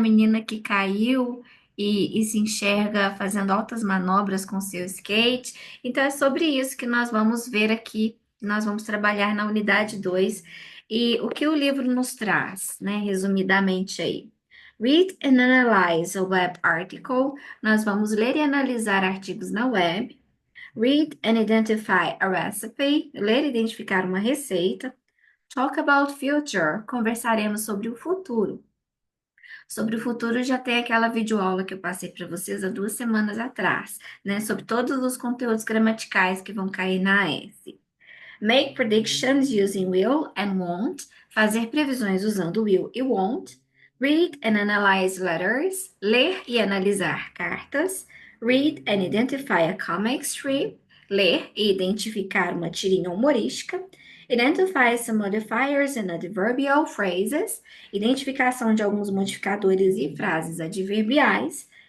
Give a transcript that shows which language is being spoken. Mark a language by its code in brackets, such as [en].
[pt] A menina que caiu e se enxerga fazendo altas manobras com seu skate. Então é sobre isso que nós vamos ver aqui, nós vamos trabalhar na unidade 2 e o que o livro nos traz, né? Resumidamente aí. [en] Read and analyze a web article. [pt] Nós vamos ler e analisar artigos na web. [en] Read and identify a recipe. [pt] Ler e identificar uma receita. [en] Talk about future. [pt] Conversaremos sobre o futuro. Sobre o futuro já tem aquela videoaula que eu passei para vocês há 2 semanas atrás, né? Sobre todos os conteúdos gramaticais que vão cair na S. [en] Make predictions using will and won't. [pt] Fazer previsões usando will e won't. [en] Read and analyze letters. [pt] Ler e analisar cartas. [en] Read and identify a comic strip. [pt] Ler e identificar uma tirinha humorística. [en] Identify some modifiers and adverbial phrases. [pt] Identificação de alguns modificadores e frases adverbiais.